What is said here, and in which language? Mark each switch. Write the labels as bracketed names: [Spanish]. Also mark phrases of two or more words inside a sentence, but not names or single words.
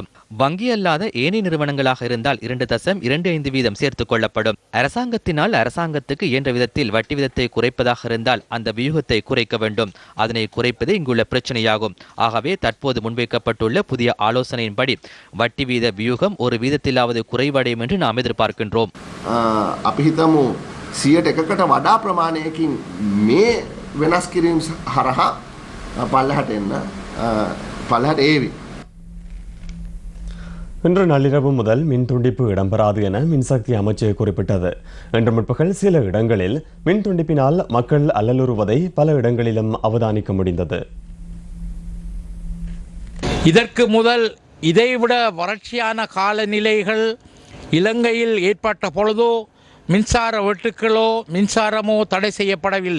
[Tamil] வங்கி அல்லாத ஏனைய நிறுவனங்களாக இருந்தால் 2.25 வீதம் சேர்த்துக் கொள்ளப்படும். அரசாங்கத்தினால் அரசாங்கத்துக்கு இயன்ற விதத்தில் வட்டி வீதத்தை குறைப்பதாக இருந்தால் அந்த வியூகத்தை குறைக்க வேண்டும். அதனை குறைப்பதே இங்குள்ள பிரச்சனையாகும். ஆகவே தற்போது முன்வைக்கப்பட்டுள்ள புதிய ஆலோசனையின்படி வட்டி வீத வியூகம் 1 வீதத்திலாவது குறைவடையும் என்று நாம் எதிர்பார்க்கின்றோம். [Sinhala] අපිහිතමු 100%කට වඩා ප්‍රමාණයකින් මේ වෙනස් කිරීම හරහා පල්ලහට එන්න පල්ලහට ඒවි. [Tamil] இன்று நள்ளிரவு முதல் மின் துண்டிப்பு இடம்பெறாது என மின்சக்தி அமைச்சு குறிப்பிட்டது. இன்று முற்பகல் சில இடங்களில் மின் துண்டிப்பினால் மக்கள் அல்லலுறுவதை பல இடங்களிலும் அவதானிக்க முடிந்தது. இதற்கு முதல் இதைவிட வறட்சியான காலநிலைகள் இலங்கையில் ஏற்பட்ட பொழுதோ மின்சார வெட்டுக்களோ மின்சாரமோ தடை செய்யப்படவில்லை.